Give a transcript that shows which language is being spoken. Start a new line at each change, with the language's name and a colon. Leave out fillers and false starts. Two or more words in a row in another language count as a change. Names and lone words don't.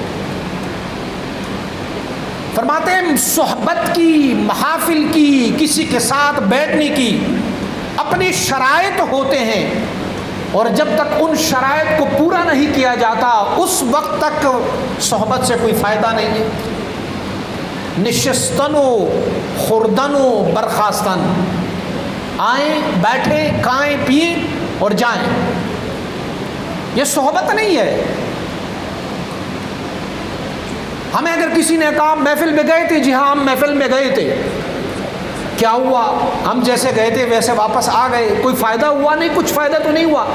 Urdu: فرماتے ہیں صحبت کی، محافل کی، کسی کے ساتھ بیٹھنے کی اپنی شرائط ہوتے ہیں، اور جب تک ان شرائط کو پورا نہیں کیا جاتا اس وقت تک صحبت سے کوئی فائدہ نہیں ہے.
Persian: نشستن و خوردن و برخاستن،
Urdu: آئیں، بیٹھیں، کھائیں، پئیں اور جائیں، یہ صحبت نہیں ہے. ہمیں اگر کسی نے کہا محفل میں گئے تھے، جی ہاں ہم محفل میں گئے تھے، کیا ہوا؟ ہم جیسے گئے تھے ویسے واپس آ گئے، کوئی فائدہ ہوا نہیں، کچھ فائدہ تو نہیں ہوا.